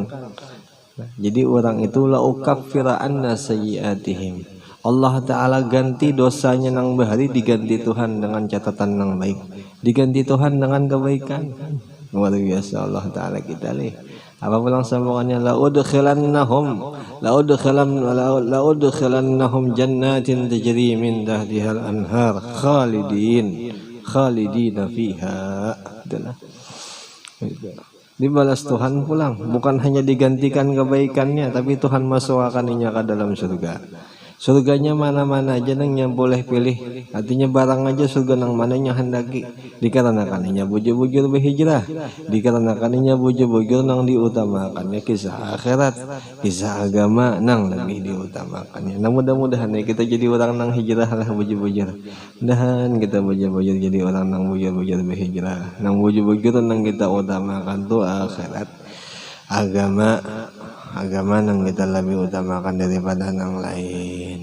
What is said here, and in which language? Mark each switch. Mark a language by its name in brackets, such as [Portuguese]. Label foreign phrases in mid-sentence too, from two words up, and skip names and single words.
[Banjar] Jadi orang itu [Arabic] لأكفرن سيئاتهم, [Banjar] Allah Ta'ala ganti dosanya nang bahari, diganti Tuhan dengan catatan nang baik, diganti Tuhan dengan kebaikan. Luar biasa Allah Ta'ala kita leh. Apa pulang sambungannya, [Arabic] لأدخلنهم جنات تجري من تحتها الأنهار خالدين فيها. [Banjar] dibalas Tuhan pulang, bukan hanya digantikan kebaikannya, tapi Tuhan masukkannya ke dalam surga. Surganya mana-mana aja nang yang boleh pilih, artinya barang aja surga nang mana yang hendaki, dikarenakannya bujur-bujur berhijrah, dikarenakannya bujur-bujur nang diutamakannya kisah akhirat, kisah agama nang lebih diutamakannya. Nah mudah-mudahan ya kita jadi orang nang hijrah lah bujur-bujur, mudahan kita bujur-bujur jadi orang nang bujur-bujur berhijrah, nang bujur-bujur nang kita utamakan tuh akhirat, agama nang kita lebih utamakan daripada nang lain.